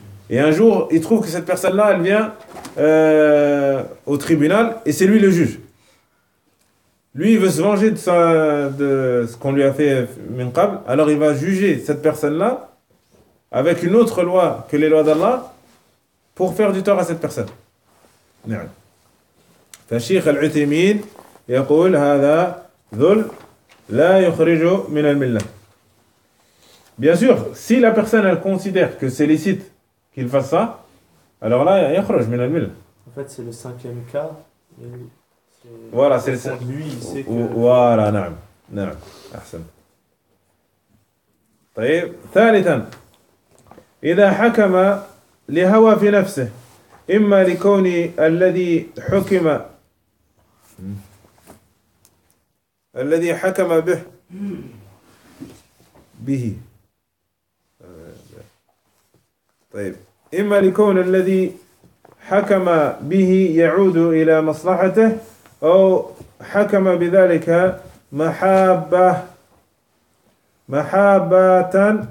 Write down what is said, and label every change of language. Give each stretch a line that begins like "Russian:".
French: Et un jour, il trouve que cette personne-là, elle vient au tribunal, et c'est lui le juge. Lui, il veut se venger de ce qu'on lui a fait minqab, alors il va juger cette personne-là avec une autre loi que les lois d'Allah pour faire du tort à cette personne.
Arabic: نعم. فشيخ العثيمين يقول هذا ذل لا يخرج من الملة.
French: Bien sûr, si la personne elle considère que c'est licite qu'il fasse ça, alors là il
Arabic: يخرج من الملة.
French: En fait, c'est le cinquième cas. Voilà, c'est le cinquième. Lui, il sait que.
Arabic: Voilà, نعم نعم. أحسن. طيب ثالثا إذا حكم لهوى في نفسه. إما لكون الذي حكم الذي حكم به طيب إما لكون الذي حكم به يعود إلى مصلحته أو حكم بذلك محابة